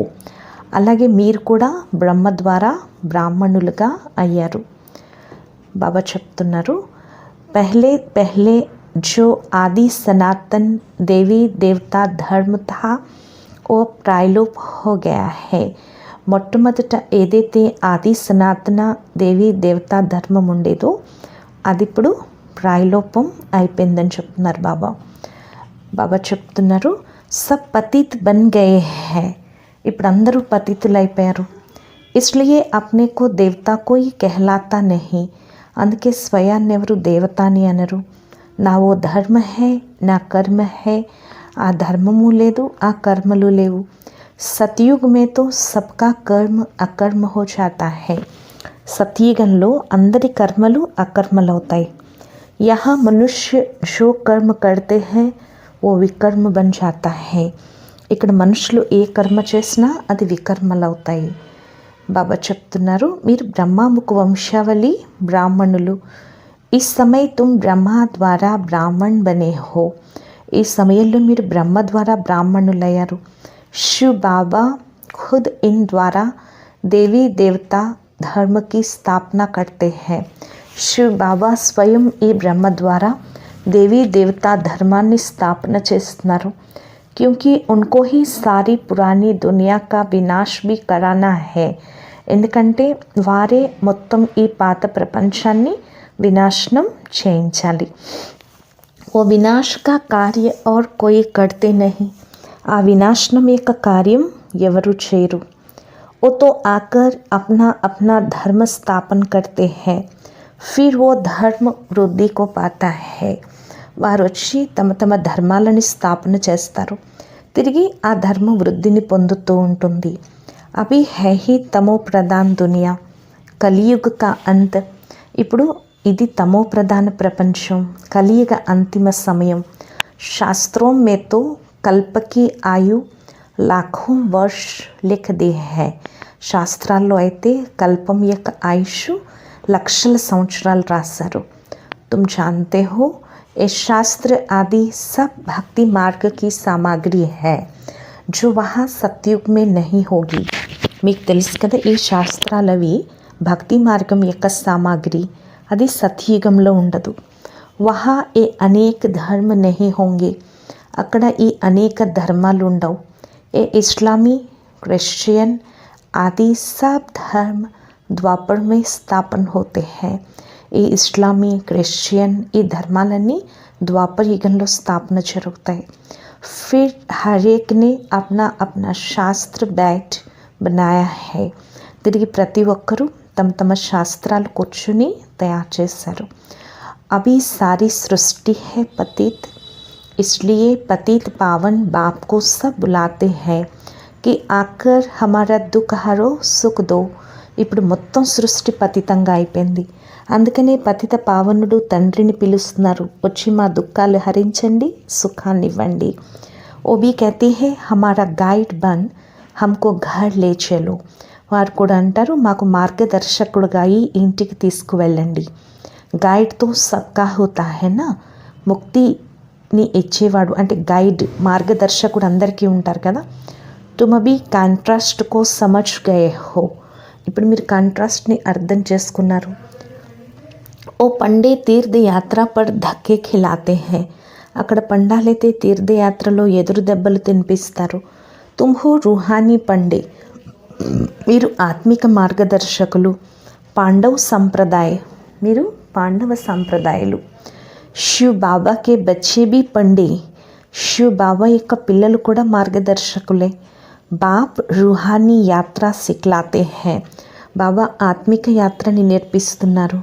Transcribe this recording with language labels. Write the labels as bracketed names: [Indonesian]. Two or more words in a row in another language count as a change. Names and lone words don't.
[Telugu] అలాగే మీరు కూడా బ్రహ్మ ద్వారా బ్రాహ్మణులుగా అయ్యారు. బాబా చెప్తున్నారు [Hindi] पहले पहले जो आदि सनातन देवी देवता धर्म था वो प्रायलोप हो गया है. [Telugu] మొట్టమొదట ఏదైతే ఆది సనాతన దేవీ దేవతా ధర్మం ఉండేదో అది ఇప్పుడు ప్రాయలోపం అయిపోయిందని చెప్తున్నారు బాబా. బాబా చెప్తున్నారు [Hindi] सब पतित बन गये हैं. [Telugu] ఇప్పుడు అందరూ పతితులైపోయారు. [Hindi] इसलिए अपने को देवता कोई कहलाता नहीं. [Telugu] అందుకే స్వయాన్ని ఎవరు దేవత అని అనరు. [Hindi] ना वो धर्म है ना कर्म है. [Telugu] ఆ ధర్మము లేదు ఆ కర్మలు లేవు. [Hindi] सतयुग में तो सबका कर्म अकर्म हो जाता है. [Telugu] సత్యుగంలో అందరి కర్మలు అకర్మలవుతాయి. [Hindi] यहाँ मनुष्य जो कर्म करते हैं वो विकर्म बन जाता है. [Telugu] ఇక్కడ మనుషులు ఏ కర్మ చేసినా అది వికర్మలు అవుతాయి. బాబా చెప్తున్నారు మీరు బ్రహ్మాముఖ వంశావళి బ్రాహ్మణులు. [Hindi] इस समय तुम ब्रह्मा द्वारा ब्राह्मण बने हो. [Telugu] ఈ సమయంలో మీరు బ్రహ్మ ద్వారా బ్రాహ్మణులయ్యారు. [Hindi] शिव बाबा खुद इन द्वारा देवी देवता धर्म की స్థాపన करते हैं. [Telugu] శివ్ బాబా స్వయం ఈ బ్రహ్మ ద్వారా దేవీ దేవతా ధర్మాన్ని స్థాపన చేస్తున్నారు. [Hindi] क्योंकि उनको ही सारी पुरानी दुनिया का विनाश भी कराना है. [Telugu] ఎందుకంటే వారే మొత్తం ఈ పాత ప్రపంచాన్ని వినాశనం చేయించాలి. [Hindi] वो विनाश का कार्य और कोई करते नहीं. [Telugu] ఆ వినాశనం యొక్క కార్యం ఎవరు చేయరు. [Hindi] वो तो आकर अपना अपना धर्म स्थापन करते हैं. फिर वो धर्म वृद्धि को पाता है. [Telugu] వారు వచ్చి తమ తమ ధర్మాలని స్థాపన చేస్తారు. తిరిగి ఆ ధర్మం వృద్ధిని పొందుతూ ఉంటుంది. [Hindi] अभी है ही तमो प्रधान दुनिया कलियुग का अंत. [Telugu] ఇప్పుడు ఇది తమో ప్రధాన ప్రపంచం, కలియుగ అంతిమ సమయం. [Hindi] शास्त्रों में तो कल्प की आयु लाखों वर्ष लिख दी है. [Telugu] శాస్త్రాల్లో అయితే కల్పం యొక్క ఆయుష్ లక్షల సంవత్సరాలు రాశారు. [Hindi] तुम जानते हो ये शास्त्र आदि सब भक्ति मार्ग की सामग्री है जो वहाँ सत्युग में नहीं होगी. [Telugu] మీకు తెలుసు కదా ఈ శాస్త్రాలు అవి భక్తి మార్గం యొక్క సామాగ్రి, అది సత్యుగంలో ఉండదు. [Hindi] वहाँ ये अनेक धर्म नहीं होंगे. [Telugu] అక్కడ ఈ అనేక ధర్మాలు ఉండవు. [Hindi] ये इस्लामी क्रिश्चियन आदि सब धर्म द्वापर में स्थापन होते हैं. [Telugu] ఈ ఇస్లామీ క్రిస్టియన్ ఈ ధర్మాలన్నీ ద్వాపర యుగంలో స్థాపన జరుగుతాయి. [Hindi] फिर हरेक ने अपना अपना शास्त्र बैठ बनाया है. [Telugu] తిరిగి ప్రతి ఒక్కరూ తమ తమ శాస్త్రాలు కూర్చుని తయారు చేశారు. [Hindi] अभी सारी सृष्टि है पतित. इसलिए पतित पावन बाप को सब बुलाते हैं कि आकर हमारा दुख हरो सुख दो. [Telugu] ఇప్పుడు మొత్తం సృష్టి పతితంగా అయిపోయింది. అందుకనే పతిత పావనుడు తండ్రిని పిలుస్తున్నారు, వచ్చి మా దుఃఖాలు హరించండి, సుఖాన్ని ఇవ్వండి. [Hindi] ఓబీ कहती है हमारा गाइड बन हमको घर ले चलो. [Telugu] వారు కూడా అంటారు మాకు మార్గదర్శకుడుగా ఈ ఇంటికి తీసుకువెళ్ళండి. [Hindi] गाइड तो सबका होता है ना. [Telugu] ముక్తిని ఇచ్చేవాడు అంటే గైడ్, మార్గదర్శకుడు అందరికీ ఉంటారు కదా. [Hindi] तुम अभी कॉन्ट्रास्ट को समझ गये हो. [Telugu] ఇప్పుడు మీరు కాంట్రాస్ట్ని అర్థం చేసుకున్నారు. [Hindi] वो पंडे तीर्थयात्रा पर धक्के खिलाते हैं. [Telugu] అక్కడ పండాలైతే తీర్థయాత్రలో ఎదురు దెబ్బలు తినిపిస్తారు. [Hindi] तुम हो रूहानी पंडे, [Telugu] మీరు ఆత్మిక మార్గదర్శకులు. [Hindi] पांडव सम्प्रदाय, [Telugu] మీరు పాండవ సంప్రదాయాలు. [Hindi] शिव बाबा के बच्चे भी पंडे, [Telugu] శివ్ బాబా యొక్క పిల్లలు కూడా మార్గదర్శకులే. [Hindi] बाप रूहानी यात्रा सिखलाते हैं, [Telugu] బాబా ఆత్మిక యాత్రని నేర్పిస్తున్నారు.